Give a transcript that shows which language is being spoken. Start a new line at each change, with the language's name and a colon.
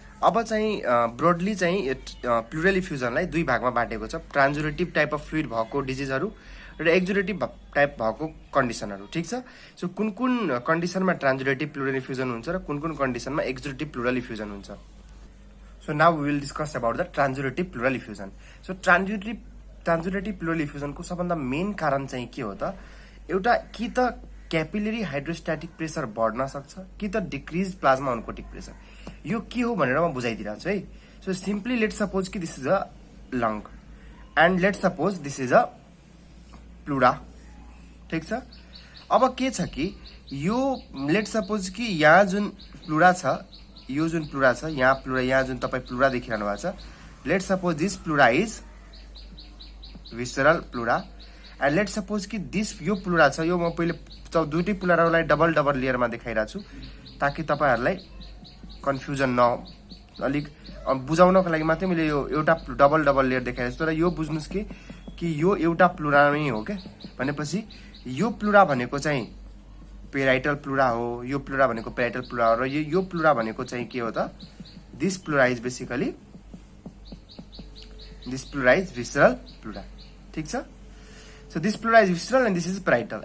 Nepali: अब चाहिँ ब्रोडली चाहिँ प्लुरल इफ्युजनलाई दुई भागमा बाटेको छ, ट्रान्जुडेटिभ टाइप अफ फ्लुइड भएको डिजिजहरु र एक्जुडेटिभ टाइप भएको कन्डिसनहरु। ठीक छ। सो कुन कुन कन्डिसनमा ट्रान्जुडेटिभ प्लुरल इफ्युजन हुन्छ र कुन कुन कन्डिसनमा एक्जुडेटिभ प्लुरल इफ्युजन हुन्छ।
English: So now we will discuss about the transudative pleural effusion.
Nepali: So ट्रान्जुडेटिभ plural इफ्युजनको सबभन्दा मेन कारण चाहिँ के हो त, एउटा कि त क्यापिलरी हाइड्रोस्ट्याटिक प्रेसर बढ्न सक्छ कि त डिक्रिज प्लाज्मा अनकोटिक प्रेसर। यो के हो भनेर म बुझाइदिरा छु है।
English: So simply let suppose कि this is a lung and let suppose this is a pleura.
Nepali: ठीक छ। अब के छ कि यो लेट सपोज कि यहाँ जुन प्लुरा छ, यो जुन प्लुरा छ, यहाँ जुन तपाई प्लुरा देखिरहनु भएको छ,
English: let suppose this pleura is visceral pleura, and let suppose
Nepali: कि दिस यो प्लुरा छ, यो म पहिले दुईटै प्लुरालाई डबल लेयरमा देखाइरा छु ताकि तपाईहरुलाई कन्फ्युजन न, अलिक बुझाउनको लागि मात्रै मैले यो एउटा डबल लेयर देखाइरहेको छु। तर यो बुझ्नुस् कि यो एउटा प्लुरा नै हो के भनेपछि यो प्लुरा भनेको चाहिँ पेराइटल प्लुरा हो, यो प्लुरा भनेको पेराइटल प्लुरा हो, र यो प्लुरा भनेको चाहिँ के हो त,
English: This pleura is basically this pleura is visceral pleura.
Nepali: ठीक छ।
English: So this pleura is visceral and this is parietal.